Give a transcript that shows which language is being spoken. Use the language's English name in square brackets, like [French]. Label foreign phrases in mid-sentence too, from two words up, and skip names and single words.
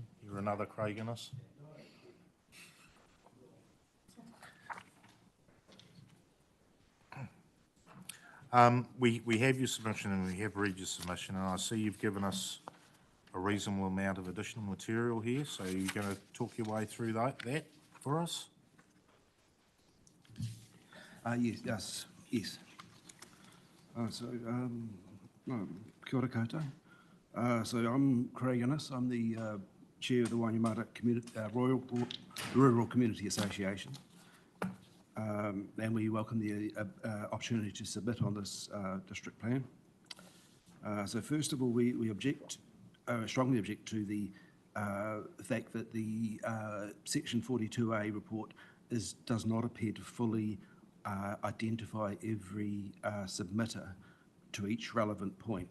[English] You're another Craig Innes? We have your submission and we have read your submission, and I see you've given us a reasonable amount of additional material here, so you're going to talk your way through that for us? Yes. [Māori] Kia ora koutou. [English] So I'm Craig Innes. I'm the chair of the Wainuiomata Rural Community Association. And we welcome the opportunity to submit on this district plan. So first of all, we strongly object to the fact that the Section 42A report does not appear to fully identify every submitter to each relevant point.